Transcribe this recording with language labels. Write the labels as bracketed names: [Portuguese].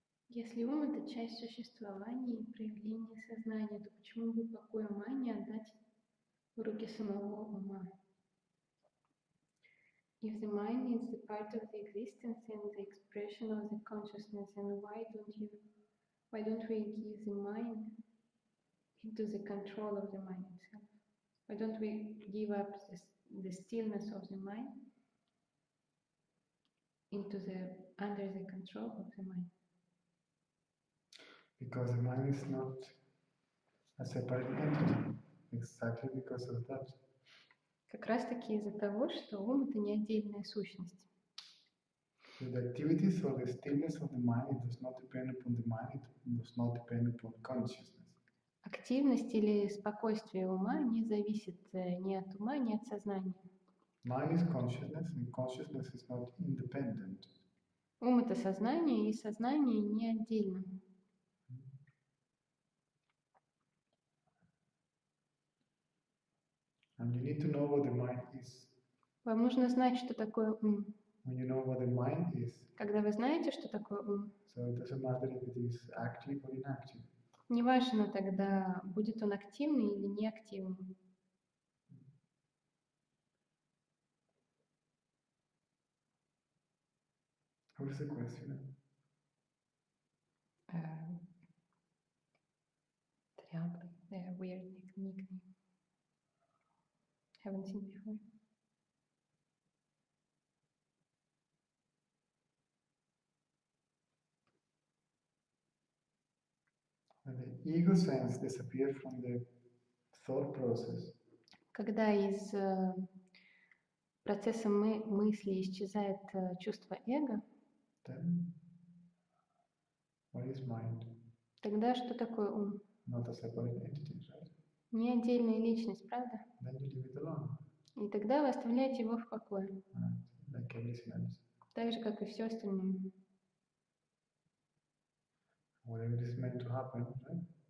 [Russian] Если ум — это часть существования и проявления сознания, то почему бы покой ума не отдать в руки самого ума? [English] If the mind is the part of the existence and the expression of the consciousness, and why don't we give the mind into the control of the mind itself? Why don't we give up the stillness of the mind under the control of the mind? Because the mind is not a separate entity. Exactly because of that. [Russian] Как раз таки из-за того, что ум — это не отдельная сущность. [English] So the activities or the stillness of the mind, it does not depend upon the mind, it does not depend upon consciousness. [Russian] Активность или спокойствие ума не зависит ни от ума, ни от сознания. [English] Mind is consciousness, and consciousness is not independent. [Russian] Ум — это сознание, и сознание не отдельно. [English] And you need to know what the mind is. [Russian] Вам нужно знать, что такое ум. [English] When you know what the mind is, [Russian] Когда вы знаете, что такое ум, [English] so it doesn't matter if it is active or inactive. [Russian] неважно тогда, будет он активный или неактивный. [English] What's the question? Triangle, weird nickname. Haven't seen before. When the ego sense disappears from the thought process, [Russian] Когда из процесса мысли исчезает чувство эго, [English] then what is mind? [Russian] тогда что такое ум? [English] Not a separate entity, right? [Russian] Не отдельная личность, правда? [English] Then you leave it alone. [Russian] И тогда вы оставляете его в покое. [English] Like everything else. [Russian] Так же, как и все остальное. [English] Whatever is meant to happen, right?